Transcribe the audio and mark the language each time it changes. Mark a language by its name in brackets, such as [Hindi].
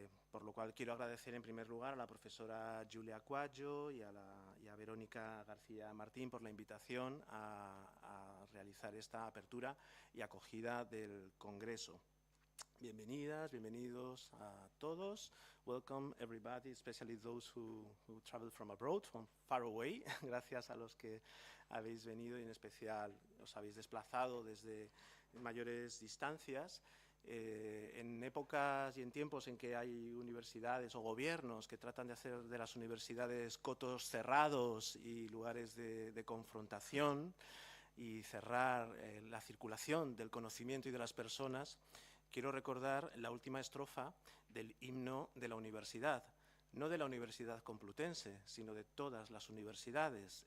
[Spanish] por lo cual quiero agradecer en primer lugar a la profesora Julia Cuadjo y a Verónica García Martín por la invitación a realizar esta apertura y acogida del Congreso. Bienvenidas, bienvenidos a todos. [English] Welcome everybody, especially those who travel from abroad, from far away. [Spanish] Gracias a los que habéis venido y en especial os habéis desplazado desde mayores distancias. En épocas y en tiempos en que hay universidades o gobiernos que tratan de hacer de las universidades cotos cerrados y lugares de confrontación y cerrar la circulación del conocimiento y de las personas, quiero recordar la última estrofa del himno de la universidad, no de la Universidad Complutense, sino de todas las universidades.